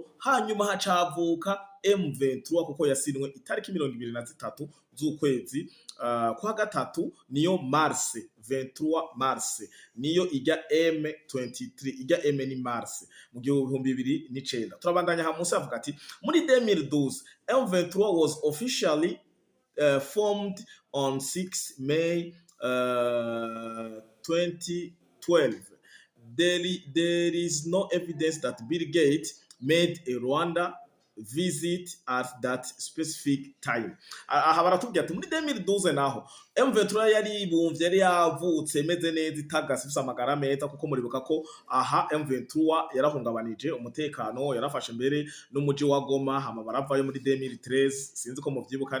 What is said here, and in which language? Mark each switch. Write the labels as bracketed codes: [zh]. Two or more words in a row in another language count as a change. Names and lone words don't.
[rn] hanyuma hacavuka M23 kuko yasinwe itariki 23 z'ukwezi kwa gatatu niyo Mars 23 Mars niyo ijya M23 ijya M ni Mars mu 2009 turabandanya ha munsi avuga ati muri 2012 [en] M23 was officially formed on 6 May 2012 there is no evidence that Bill Gates made a Rwanda visit at that specific time. [rn] Aha baratubwira ati muri 2012 naho M23 yari ibumvye yari yavutse meze neza itagasi amagara meza kuko muribuka ko aha M23 yarahungabanije umutekano yarafashe mbere n'umuji wa Goma hama baravayo muri 2013 sinzi ko muvyibuka